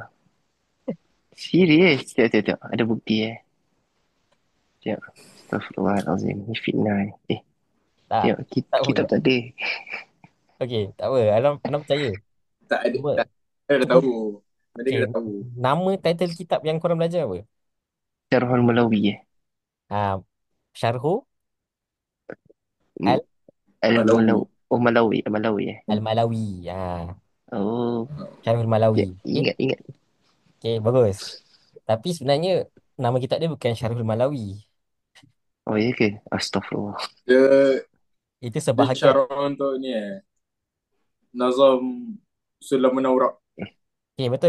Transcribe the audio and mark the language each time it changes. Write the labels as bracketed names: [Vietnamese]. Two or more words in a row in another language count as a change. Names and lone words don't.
[Malay] Serius? Tengok. Ada bukti Tengok. Astaghfirullahalazim. Ni fitnah ni. tak. Tengok. Tak apa. Kitab tak ada. Okey, tak apa. Ana percaya. Tak ada. Cuma Tak. Kita dah cuma tahu. Nanti okey, kita dah tahu. nama title kitab yang korang belajar apa? Syarhul Malawi Ah, Syarhu M- Malawi. Malawi. Malawi Al-Malawi. Ah, Oh. Syarhul Ya, Malawi. Okey, ingat. okey, bagus. Tapi sebenarnya nama kitab dia bukan Syarhul Malawi. Oh ya ke? Astaghfirullah. Dia Itu dia sebahagian. syarah untuk ni Nazam Sulamun Awraq. Okey, betul.